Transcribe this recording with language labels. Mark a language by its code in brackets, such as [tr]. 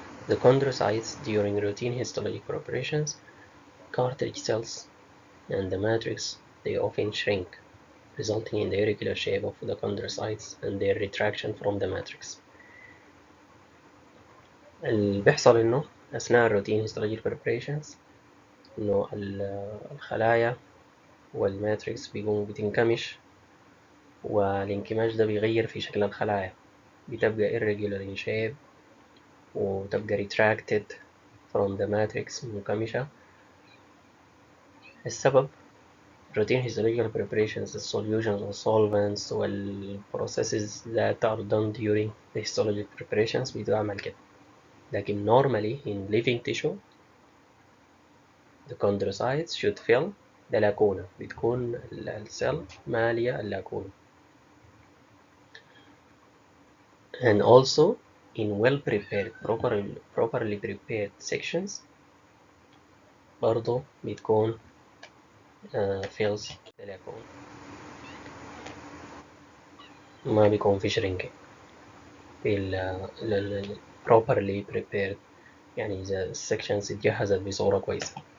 [en] The chondrocytes, during routine histologic preparations, cartilage cells and the matrix, they often shrink, resulting in the irregular shape of the chondrocytes and their retraction from the matrix. [ar] اللي بيحصل إنه أثناء الروتين [en] histologic preparations [ar] إنه الخلايا والماتريكس بيقوموا بتنكمش، والانكماش ده بيغير في شكل الخلايا، بتبقى [en] irregular in shape [ar] وتبقى [en] retracted from the matrix، [ar] منكمشة. السبب [en] routine histological preparations, the solutions or solvents والprocesses that are done during the histologic preparations [ar] بتعمل كده. [en] لكن normally in living tissue the chondrocytes should fill the lacuna. [ar] بتكون السيل مالية اللاكونة. [en] And also in well prepared, properly prepared sections [ar] برضو بتكون [en] fills the lacuna. [ar] ما بيكون في shrinking في ال [en] properly prepared، [ar] يعني إذا sections اتجهزت بصورة كويسة.